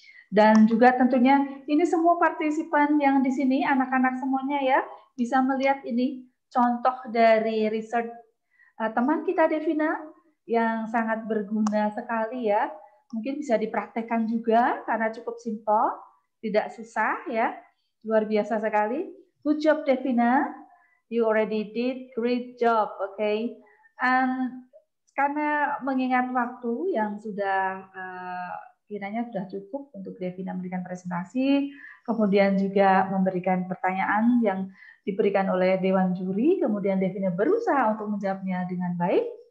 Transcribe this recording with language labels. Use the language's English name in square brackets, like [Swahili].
[Indonesian] Dan juga tentunya ini semua partisipan yang di sini, anak-anak semuanya ya, bisa melihat ini contoh dari research teman kita Devina yang sangat berguna sekali ya. Mungkin bisa dipraktekkan juga karena cukup simpel, tidak susah ya. Luar biasa sekali. [English] Good job Devina. You already did great job, okay? [Indonesian] And karena mengingat waktu yang sudah kiranya sudah cukup untuk Devina memberikan presentasi, kemudian juga memberikan pertanyaan yang diberikan oleh Dewan Juri, kemudian Devina berusaha untuk menjawabnya dengan baik.